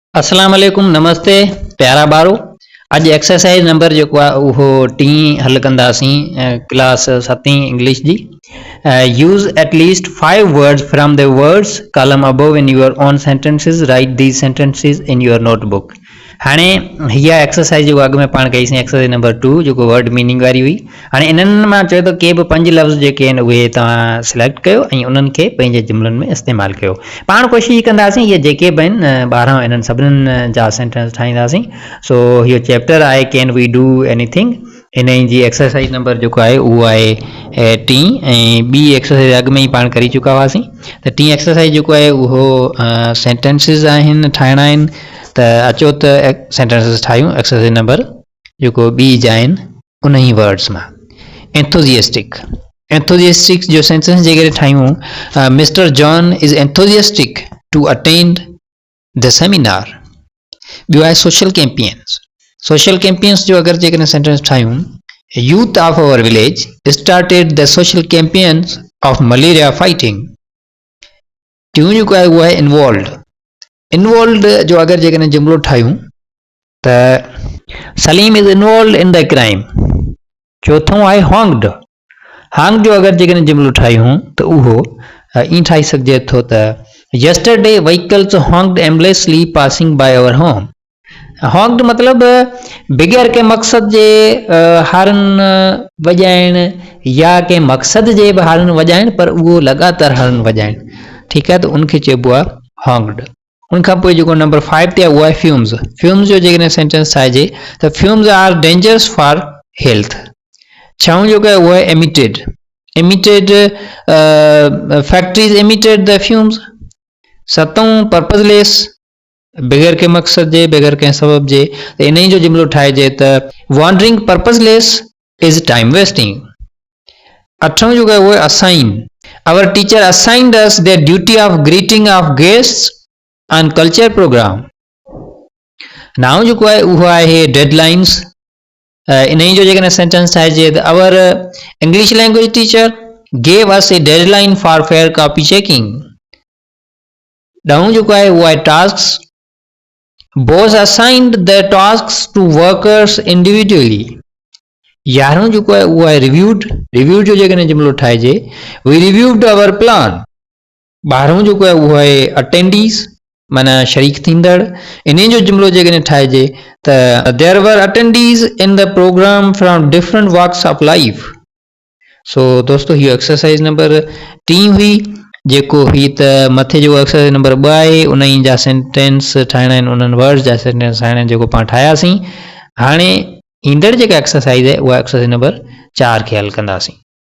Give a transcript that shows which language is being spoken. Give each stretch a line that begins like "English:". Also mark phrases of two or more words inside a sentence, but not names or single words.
Arabic: السلام عليكم,
Sindhi: नमस्ते प्यारा बारो। अज
English: Exercise number
Sindhi: जो वो टी हल कंदासीं क्लास 7 इंग्लिश जी।
English: Use atleast 5 words from the words column above in your own sentences. Write these sentences in your notebook.
Sindhi: हाँ हीअ एक्सरसाइज जो अॻु में पाण कईसीं
English: Exercise number
Sindhi: 2 जो
English: word meaning
Sindhi: वारी हुई। हाँ इन्हनि मां चयो त के बि 5 लफ़्ज़ जेके आहिनि उहे तव्हां सिलेक्ट कयो ऐं उन्हनि खे पंहिंजे जुमलनि में इस्तेमालु कयो। पाण कोशिशि कंदासीं इहे जेके बि आहिनि 12 इन्हनि सभिनीनि जा सेंटेंस ठाहींदासीं। सो इहो चैप्टर आहे
English: Can we do anything.
Sindhi: इन जी
English: exercise number
Sindhi: जेको आहे उहो आहे 3 ऐं ॿी एक्सरसाइज अॻु में ई पाण करी चुका हुआसीं। त 3 एक्सरसाइज जेको आहे उहो सेंटेंसिस आहिनि, ठाहिणा आहिनि। त अचो त सेंटेंसिस ठाहियूं।
English: Exercise number
Sindhi: जेको ॿी जा आहिनि उन ई वर्ड्स मां एंथुजियास्टिक जो सेंटेंस जेकॾहिं ठाहियूं,
English: Mister John is enthusiastic to attend the seminar.
Sindhi: ॿियो आहे
English: social campaigns
Sindhi: जो अगरि जेकॾहिं सेंटेंस ठाहियूं,
English: Youth of our village started the social campaigns of malaria fighting.
Sindhi: टियों जेको आहे उहो आहे इन्वॉल्वड जो अगरि जेकॾहिं जुमिलो ठाहियूं त
English: Saleem is involved in the crime.
Sindhi: चौथों आहे हॉन्ग्ड जो अगरि जेकॾहिं जुमिलो ठाहियूं त उहो ईअं ठाही सघिजे थो त
English: yesterday vehicles honked aimlessly passing by our home.
Sindhi: हॉन्ग्ड मतिलबु बिगैर के मक़सद जे हारन वॼाइण या के मक़सद जे बि हारन वॼाइण, पर उहो लगातार हारन वॼाइण। ठीकु आहे, त उनखे चइबो आहे हॉन्ग्ड। उनखां पोइ जेको नंबर 5 ते आहे उहो आहे फ्यूम्स जो जेकॾहिं सेंटेंस ठाहिजे त
English: Fumes are dangerous for health.
Sindhi: छहों जेको आहे उहो आहे
English: emitted factories emitted the fumes.
Sindhi: सतों पर्पसलेस, बग़ैर के मक़सद जे, बग़ैर कंहिं सबब जे। त इन ई जो जुमिलो ठाहिजे त
English: wandering purposeless is time wasting.
Sindhi: अठों जेको आहे उहो आहे असाइन।
English: Our teacher assigned us the duty of greeting of guests on culture program.
Sindhi: नाउ जेको आहे उहो आहे डेडलाइंस। इन ई जो जेकॾहिं सेंटेंस ठाहिजे त
English: our English language teacher gave us a deadline for fair copy checking.
Sindhi: ॾहों जेको आहे उहो आहे टास्क्स।
English: Boss assigned the tasks to workers individually.
Sindhi: 11हों जेको आहे उहो आहे रिव्यूड जो जेकॾहिं जुमिलो ठाहिजे,
English: We reviewed our plan.
Sindhi: 12हों जेको आहे उहो आहे अटेंडीज, माना शरीक थींदड़। इन जो जुमिलो जेकॾहिं ठाहिजे त
English: there were attendees in the program from different walks of life.
Sindhi: सो दोस्तों हीअ
English: exercise number
Sindhi: 3 हुई। जेको ही त मथे जो
English: exercise number
Sindhi: 2 आहे, उन ई जा सेंटेंस ठाहिणा आहिनि, उन्हनि वर्ड्स जा सेंटेंस ठाहिणा आहिनि जेको पाण ठाहियासीं। हाणे ईंदड़ जेका एक्सरसाइज आहे उहा
English: exercise number
Sindhi: 4 खे हल कंदासीं।